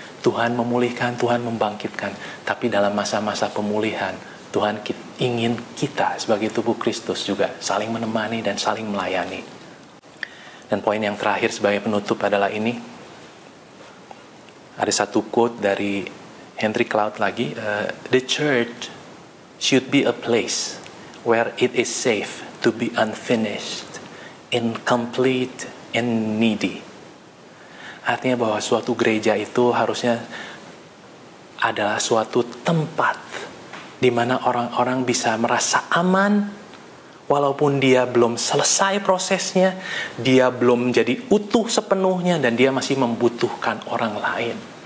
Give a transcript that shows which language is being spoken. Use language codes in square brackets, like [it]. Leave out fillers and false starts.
[id] Tuhan memulihkan, Tuhan membangkitkan. Tapi dalam masa-masa pemulihan, Tuhan ingin kita sebagai tubuh Kristus juga saling menemani dan saling melayani. Dan poin yang terakhir sebagai penutup adalah ini. Ada satu quote dari Henry Cloud lagi. [en] The church should be a place where it is safe to be unfinished, incomplete, and needy. [id] Artinya bahwa suatu gereja itu harusnya adalah suatu tempat di mana orang-orang bisa merasa aman walaupun dia belum selesai prosesnya, dia belum jadi utuh sepenuhnya dan dia masih membutuhkan orang lain.